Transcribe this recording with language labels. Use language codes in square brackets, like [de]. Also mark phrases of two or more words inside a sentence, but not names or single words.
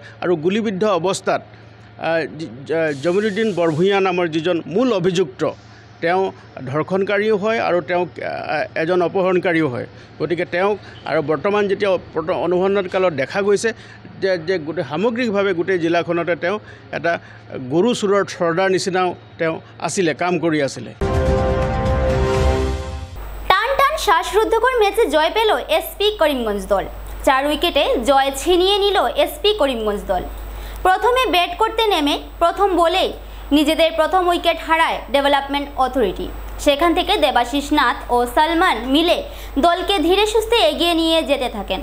[as] আৰু গুলিবিদ্ধ অৱস্থাত জমিৰ উদ্দিন বৰভূঞা নামৰ যিজন মূল অভিযুক্ত, তেওঁ ধৰ্ষণকাৰীও হয় আৰু তেওঁক এজন অপহৰণকাৰীও হয়। গতিকে তেওঁক আৰু বৰ্তমান যেতিয়া অনুসন্ধান কালত দেখা গৈছে যে গোটেই সামগ্ৰিকভাৱে গোটেই জিলাখনতে তেওঁ এটা গৰু চোৰৰ চৰ্দাৰ নিচিনাও তেওঁ আছিলে, কাম কৰি আছিলে। [bn] টান টান শ্বাসরুদ্ধকর ম্যাচে জয় পেল এসপি করিমগঞ্জ দল। 4 উইকেটে জয় ছিনিয়ে নিল এসপি করিমগঞ্জ দল। প্রথমে ব্যাট করতে নেমে প্রথম বলেই নিজেদের প্রথম উইকেট হারায় ডেভেলপমেন্ট অথরিটি। সেখান থেকে দেবাশিস নাথ ও সালমান মিলে দলকে ধীরে সুস্থে এগিয়ে নিয়ে যেতে থাকেন।